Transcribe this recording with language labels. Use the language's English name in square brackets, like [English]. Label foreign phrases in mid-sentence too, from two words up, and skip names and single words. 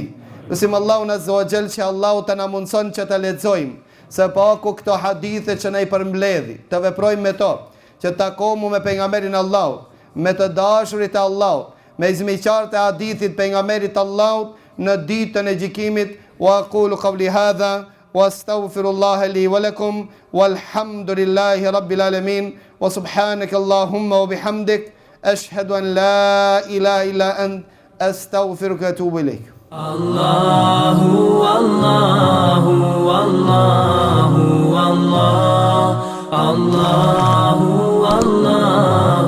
[Albanian] Elusim Allahun [Arabic] عز وجل [Albanian] që Allahu të na mundson që të lexojmë se paku këto hadithe që ne i përmbledhi, të veprojmë me to, që takomu me pejgamberin Allahut, me të dashurit e Allahut, me izmiqarët e hadithit pejgamberit Allahut në ditën e gjykimit. [Arabic] وأقول قولي هذا وأستغفر الله لي ولكم والحمد لله رب العالمين وسبحانك اللهم وبحمدك أشهد أن لا إله إلا أنت أستغفرك وأتوب إليك. Allahu Allahu Allahu Allah Allahu Allah